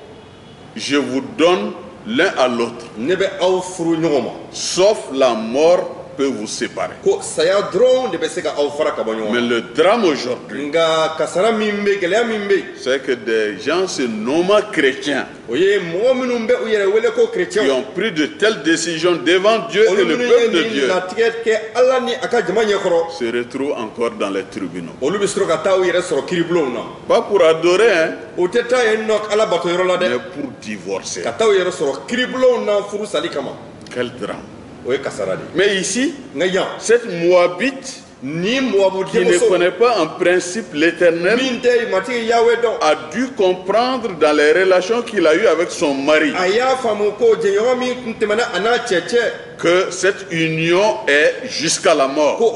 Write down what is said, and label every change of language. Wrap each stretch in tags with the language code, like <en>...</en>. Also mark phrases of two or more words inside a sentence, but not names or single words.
<fr>je vous donne l'un à l'autre,</fr> <bm>ne bɛ aw furu ɲɔgɔn ma</bm> <fr>sauf la mort peut vous séparer.</fr> <bm>ko saya dɔrɔn de bɛ se ka aw fara ka bɔ ɲɔgɔn</bm> <fr>Mais</fr> <bm>ma.</bm> <fr>le drame aujourd'hui,</fr> <bm>Nka kasara min bɛ gɛlɛya min bɛ yen</bm> <fr>c'est que des gens se nommant chrétiens</fr> <bm>o ye mɔgɔ minnu bɛ u yɛrɛ wele ko</bm> <fr>qui</fr> <bm>kerecɛnw.</bm> <fr>ont pris de telles décisions devant Dieu et</fr> <bm>Olu</bm> <fr>le</fr> <bm>minnu</bm> <fr>peuple de</fr> <bm>ye nin</bm> <fr>Dieu</fr> <bm>latigɛ kɛ Ala ni a ka jama ɲɛkɔrɔ</bm> <fr>se retrouvent encore dans les tribunaux.</fr> <bm>olu bɛ sɔrɔ ka taa u yɛrɛ sɔrɔ kiribulonw na.</bm> <fr>Pas pour adorer, hein,</fr> <bm>O tɛ taa yen nɔ Ala batoyɔrɔ la</bm> <fr>mais</fr> <bm>dɛ</bm> <fr>pour divorcer.</fr> <bm>ka taa u yɛrɛ sɔrɔ kiribulonw na furu sali kama.</bm> <fr>Quel drame.</fr> <bm>O ye kasara de ye.</bm> <fr>Mais ici,</fr> <bm>Nka yan</bm> <fr>cette Moabite qui ne connaît pas en principe l'Éternel, a dû comprendre dans les relations qu'il a eues avec son mari que cette union est jusqu'à la mort.</fr>